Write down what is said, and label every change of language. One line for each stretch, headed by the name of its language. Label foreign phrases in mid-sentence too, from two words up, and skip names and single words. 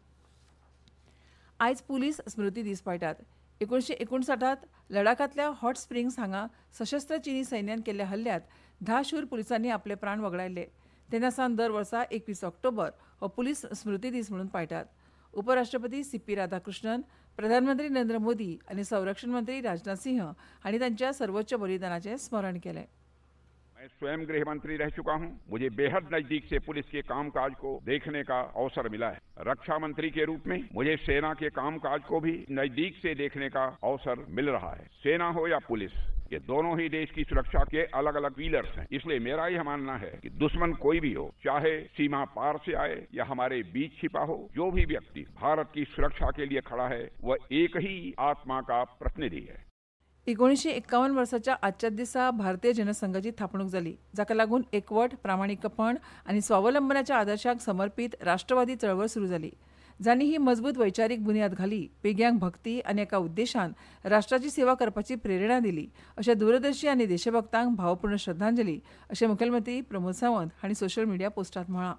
Konkani: आयज पुलीस स्मृती दीस पाळटात. 1959 लडाखांतल्या हॉट स्प्रिंग्स हांगा सशस्त्र चीनी सैन्यान केल्ल्या हल्ल्यांत 10 शूर पुलिसांनी आपले प्राण वगडायले. तेन्ना सावन दर वर्सा 21 ऑक्टोबर हो पुलीस स्मृती दीस म्हणून पाळटात. उपराष्ट्रपती CP राधाकृष्णन, प्रधानमंत्री नरेंद्र मोदी आनी संरक्षण मंत्री राजनाथ सिंह हांणी तांच्या सर्वोच्च बलिदानाचें स्मरण केलें.
Hindi: मैं स्वयं गृह मंत्री रह चुका हूं. मुझे बेहद नजदीक से पुलिस के कामकाज को देखने का अवसर मिला है. रक्षा मंत्री के रूप में मुझे सेना के कामकाज को भी नजदीक से देखने का अवसर मिल रहा है. सेना हो या पुलिस, ये दोनों ही देश की सुरक्षा के अलग अलग पिलर्स हैं. इसलिए मेरा यह मानना है कि दुश्मन कोई भी हो, चाहे सीमा पार से आए या हमारे बीच छिपा हो, जो भी व्यक्ति भारत की सुरक्षा के लिए खड़ा है वह एक ही आत्मा का प्रतिनिधि है.
Konkani: 1951 वर्साच्या आजच्याच दिसा भारतीय जनसंघाची थापणूक जाली, जाका लागून एकवट, प्रामाणिकपण आनी स्वावलंबनाच्या आदर्शांक समर्पीत राष्ट्रवादी चळवळ सुरू जाली. जांणी ही मजबूत वैचारीक बुन्याद घाली, पिळग्यांक भक्ती आनी एका उद्देशान राष्ट्राची सेवा करपाची प्रेरणा दिली अशें दूरदर्शी आनी देशभक्तांक भावपूर्ण श्रद्धांजली अशें मुखेलमंत्री प्रमोद सावंत हांणी
English: social media
Konkani: पोस्टांत म्हळां.